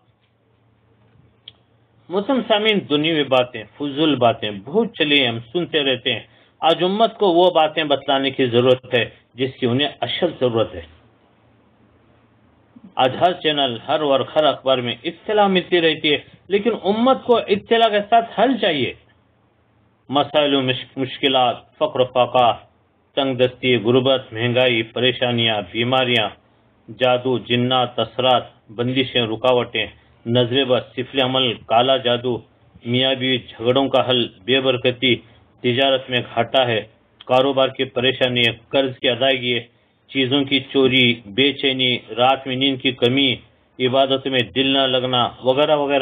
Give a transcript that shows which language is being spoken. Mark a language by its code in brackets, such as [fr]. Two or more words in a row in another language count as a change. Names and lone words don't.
[ur] محترم سامعین، دنیوی باتیں، فضول باتیں بہت چلی ہم سنتے رہتے ہیں۔ آج امت کو وہ باتیں بتلانے کی ضرورت ہے جس کی انہیں اشد ضرورت ہے۔ آج ہر چینل، ہر ورق، ہر اخبار میں اطلاع ملتی رہتی ہے، لیکن امت کو اطلاع کے ساتھ حل چاہیے۔ مسائل و مشکلات، فقر و فاقہ، تنگ دستی، غربت، مہنگائی، پریشانیاں، بیماریاں، جادو، جنات، اثرات، بندشیں، رکاوٹیں، نظر بد، سفل عمل، کالا جادو، میاں بیوی جھگڑوں کا حل، بے برکتی، تجارت میں گھاٹا ہے، کاروبار کی پریشانی ہے، قرض کی ادائیگی ہے، چیزوں کی چوری، بے چینی، رات میں نیند کی کمی، عبادت میں دل نہ لگنا، وغیرہ وغیرہ۔